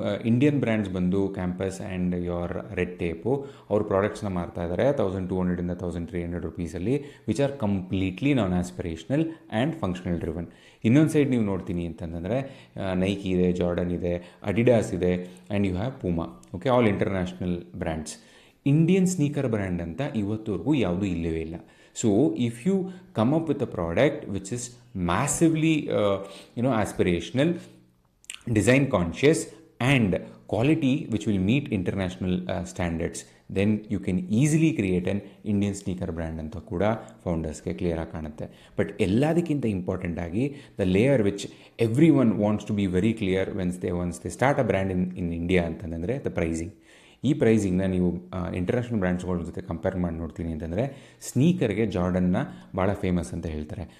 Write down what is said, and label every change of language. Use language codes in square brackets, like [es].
[en] Indian brands ಬಂದು campus and your red tape [kn] ಅವ್ರ ಪ್ರಾಡಕ್ಟ್ಸ್ನ ಮಾರ್ತಾ ಇದ್ದಾರೆ [en] 1200 1300 rupeesಲ್ಲಿ, which are completely non aspirational and functional driven. [kn] ಇನ್ನೊಂದು ಸೈಡ್ ನೀವು ನೋಡ್ತೀನಿ ಅಂತಂದರೆ ನೈಕಿ ಇದೆ, ಜಾರ್ಡನ್ ಇದೆ, ಅಡಿಡಾಸ್ ಇದೆ, [en] And you have Puma. [kn] Okay, [en] All international brands. [kn] Indian sneaker brand ಅಂತ ಇವತ್ತವರೆಗೂ ಯಾವುದೂ ಇಲ್ಲವೇ ಇಲ್ಲ. [en] So if you come up with a product which is massively aspirational, design conscious and quality which will meet international standards, then you can easily create an Indian sneaker brand [kn] ಅಂತ ಕೂಡ ಫೌಂಡರ್ಸ್ಗೆ ಕ್ಲಿಯರಾಗಿ ಕಾಣುತ್ತೆ. [en] but [kn] ಎಲ್ಲದಕ್ಕಿಂತ important ಆಗಿ [en] the layer which every one wants to be very clear once they start a brand in India [kn] ಅಂತಂದರೆ [en] The pricing. [kn] ಈ ಪ್ರೈಸಿಂಗ್ನ ನೀವು international ಬ್ರ್ಯಾಂಡ್ಸ್ಗಳ ಜೊತೆ ಕಂಪೇರ್ ಮಾಡಿ ನೋಡ್ತೀನಿ ಅಂತಂದರೆ ಸ್ನೀಕರ್ಗೆ ಜಾರ್ಡನ್ನ ಭಾಳ ಫೇಮಸ್ ಅಂತ ಹೇಳ್ತಾರೆ.